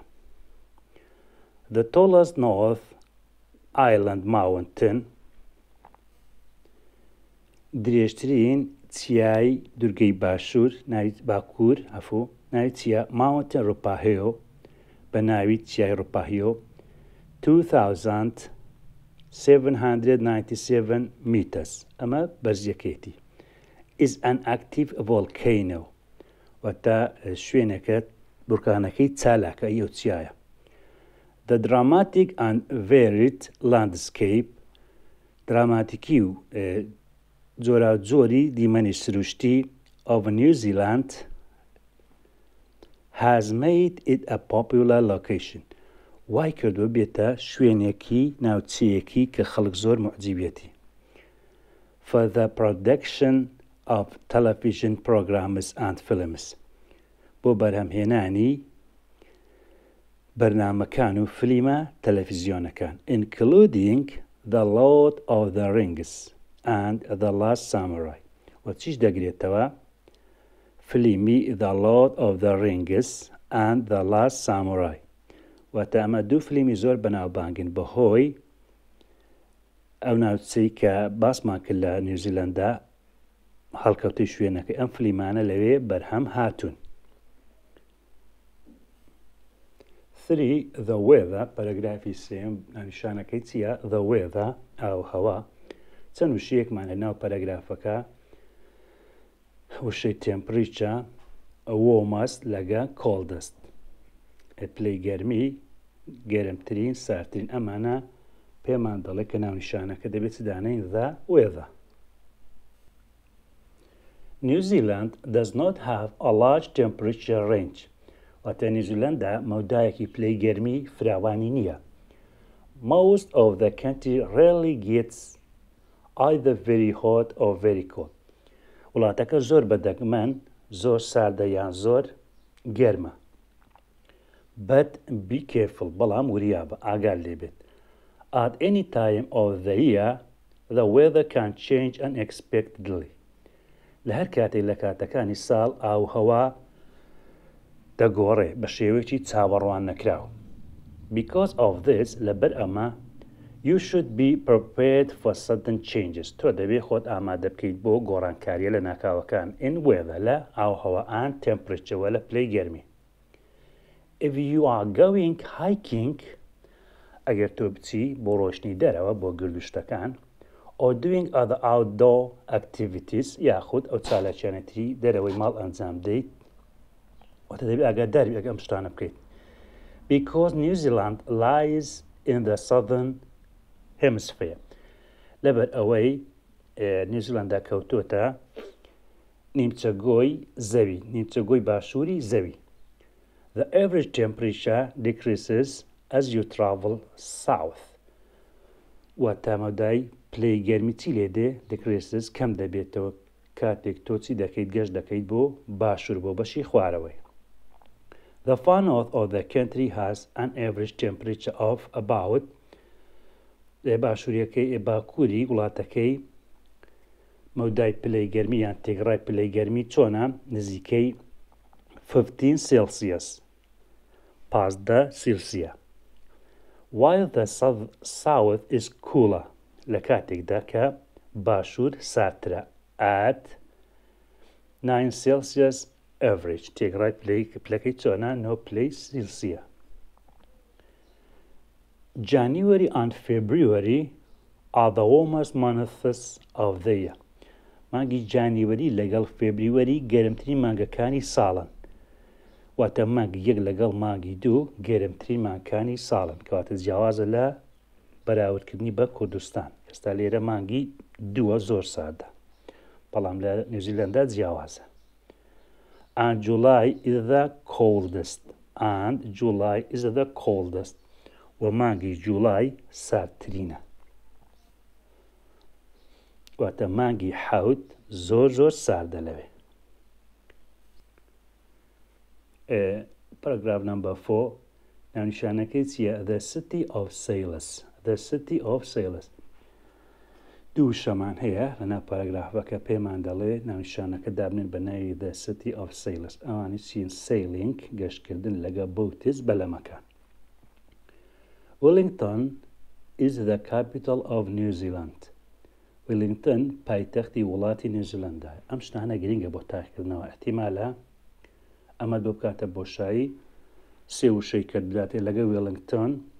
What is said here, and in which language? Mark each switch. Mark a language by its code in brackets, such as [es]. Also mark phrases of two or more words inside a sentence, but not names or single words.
[en] The tallest North Island mountain [ckb] درێژترین چیای دوورگەی باشوور ناوی باکوور ناوی چیە؟ ماونتن ڕوپاهیۆ بە ناوی چیای ڕوپاهیۆ 2797 meters. ئەمە بەرزیەکەیەتی. [en] is an active volcano. [ckb] واتە شوێنەکە بورکانەکەی چالاکە ئەو چیایە. [en] The dramatic and varied landscape [ckb] دراماتیکی و جۆراوجۆری دیمەنی سروشتی [en] of New Zealand has made it a popular location. [ckb] وای کردووە بێتە شوێنێکی ناوچەیەکی کە خەڵک زۆر معجبێتی. [en] For the production of television programs and films. [ckb] بۆ بەرهەمهێنانی بەرنامەکان و فلیمە تەلەڤیزیۆنەکان [en] including The Lord of the Rings and The Last Samurai. [ckb] و چیش دەگرێتەوە؟ فلیمی [en] The Lord of the Rings and The Last Samurai. [ckb] واتە ئەمە دوو فلیمی زۆر بەناوبانگن بەهۆی ئەو ناوچەی کە باسمان کرد لە نیوزیلەندا هەڵکەوتەی شوێنەکە ئەم فلیمانە لەوێ بەرهەم هاتوون. 3. [en] The weather [ckb] پەرەگرافی سێم نیشانەکەی چییە؟ [en] The weather [ckb] ئاوهەوا. چەند وشەیەکمان لە ناو پەرەگرافەکە وشەی [en] temperature warmest [ckb] لەگە coldest. پلەی گەرمی گەرمترین ساردترین ئەمانە پێمان دەڵێ کە ناو نیشانەکە دەبێت دانەین [en] the weather. New Zealand does not have a large temperature range. [ckb] واتە نیوزیلەندا مەودایەکی پلەی گەرمی فراوانی نییە. [en] Most of the country rarely gets either very hot or very cold. [ckb] وڵاتەکە زۆر بەدەگمەن زۆر ساردە یان زۆر گەرمە. [en] But be careful [ckb] بەڵام وریابە ئاگار لێبێت. [en] At any time of the year the weather can change unexpectedly. [ckb] لە هەر کاتێک لە کاتەکانی ساڵ ئاوهەوا دەگۆڕێ بە شێوەیەکی چاوەڕوان نەکراو. [en] Because of this [ckb] لەبەر ئەمە [en] you should be prepared for sudden changes. [ckb] تۆ دەبێت خۆت ئامادە بکەیت بۆ گۆڕانکاریە لە ناکاوەکان [en] in weather [ckb] لە ئاوهەوا [en] and temperature [ckb] لە پلەی گەرمی. [en] If you are going hiking [ckb] ئەگەر تۆ بچی بۆ ڕۆشتنی دەرەوە بۆ گردوشتەکان [en] or doing other outdoor activities [ckb] یاخود ئەو چالاکیانەتی دەرەوەی ماڵ ئەنجام دەیت واتە دەبێت ئاگاداری ئەگەم شتانە بکەیت. [en] Because New Zealand lies in the southern hemisphere. [ckb] لەبەر ئەوەی نیوزیلاندا کەوتۆتە نیمچەگۆی زەوی نیمچەگۆی باشووری زەوی. [en] The average temperature decreases as you travel south. [ckb] واتامەدای پلەی گەرمی چی لێ دێ decreases کەم دەبێتەوە کاتێک تۆ چی دەکەیت گەشت دەکەیت بۆ باشوور بۆ بەشی خوارەوەی. [en] The far north of the country has an average temperature of about [ckb] باشووریەکەی باکووری وڵاتەکەی مەودای پلەی گەرمی یان تێگڕای پلەی گەرمی چۆنە نزیکەی 15 Celsius 15 سیلسیە. [en] While the south is cooler [ckb] لە کاتێکدا کە باشوور ساردترە [en] at 9 Celsius average [ckb] تێگڕای پلەکەی چۆنە 9 پلەی سیلسیە. [en] January and February are the warmest months of the year. [ckb] مانگی جانیوەری لەگەڵ فێبریوەری گەرمترین مانگەکانی ساڵن. واتە مانگی یەک لەگەڵ مانگی دوو گەرمترین مانگەکانی ساڵن کەواتە جیاوازە لە بەراوردکردنی بە کوردستان. ئێستا لێرە مانگی دووە زۆر ساردە بەڵام لە نیوزیلەندا جیاوازە. [en] And July is the coldest. And July is the coldest. [ckb] و مانگی جوڵای ساردترینە. واتە مانگی حەوت زۆر زۆر ساردە لەوێ. پاراگراف نمبر 4 ناونیشانەکەی چییە؟ [en] The city of sailors. The city of sailors. [ckb] دوو شەمان هەیە لەناو پاراگرافەکە پێمان دەڵێ ناونیشانەکە دابنێن بە ناوی [en] The city of sailors. [ckb] ئەوانی چین sailing گەشتکردن لەگە بۆتز بەلەمەکان. [en] Wellington is the capital of New Zealand. [ckb] Wellington پایتەختی وڵاتی نیوزیلەندە. ئەم شتانە گرنگە بۆ تاقیکردنەوە. احتیمالە ئەمە بۆ بکاتە بۆشایی سێ وشەی کرد بداتێ لەگە Wellington.